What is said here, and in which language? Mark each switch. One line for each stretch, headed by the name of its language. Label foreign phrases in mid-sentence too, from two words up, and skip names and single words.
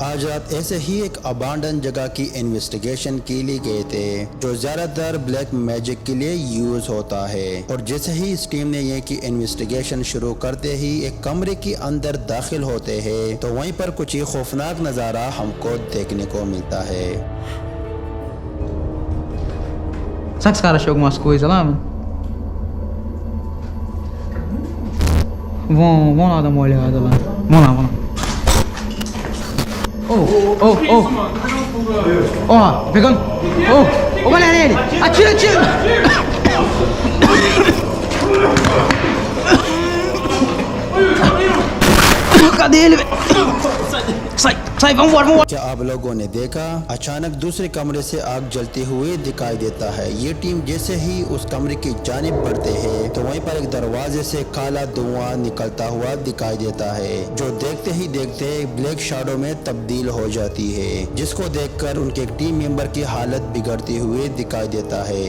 Hindi: आज रात ऐसे ही एक अबांडन जगह की इन्वेस्टिगेशन के लिए गए थे जो ज्यादातर
English: black magic
Hindi: के लिए यूज होता है। और जैसे ही इस टीम ने ये की इन्वेस्टिगेशन शुरू करते ही एक कमरे के अंदर दाखिल होते हैं तो वहीं पर कुछ ही खौफनाक नजारा हमको देखने को मिलता है।
Portuguese: Será que esse cara achou algumas coisas lá, mano? Vamos lá dar uma olhada lá. Vamos lá, vamos lá. Ó, pegando. Ô, galera, ele! Atira, atira! Cadê ele, velho? साई वहाँ
Hindi: क्या आप लोगों ने देखा अचानक दूसरे कमरे से आग जलते हुए दिखाई देता है। ये टीम जैसे ही उस कमरे की जानिब बढ़ते हैं तो वहीं पर एक दरवाजे से काला धुआं निकलता हुआ दिखाई देता है जो देखते ही देखते
English: black shadow
Hindi: में तब्दील हो जाती है, जिसको देखकर उनके एक
English: team member
Hindi: की हालत बिगड़ती हुई दिखाई देता है।